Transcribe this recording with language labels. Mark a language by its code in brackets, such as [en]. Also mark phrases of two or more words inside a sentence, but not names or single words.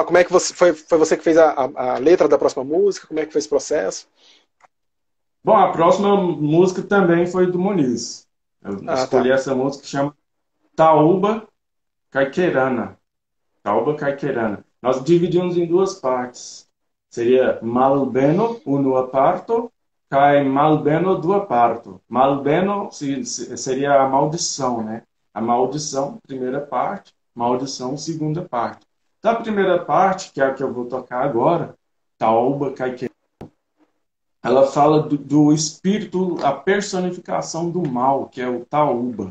[pt] Como é que foi você que fez a letra da próxima música? Como é que foi esse processo? Bom, a próxima música também foi do Muniz. Eu Ah, escolhi tá. essa música que chama Taúba Caiquerana. Taúba Caiquerana. Nós dividimos em duas partes. [eo] Seria Malbeno uno parto, cai Malbeno dua parto. [pt] Malbeno seria a maldição, né? A maldição, primeira parte, maldição, segunda parte. Da primeira parte, que é a que eu vou tocar agora, Taúba Caiquerana, ela fala do espírito, a personificação do mal, que é o Taúba.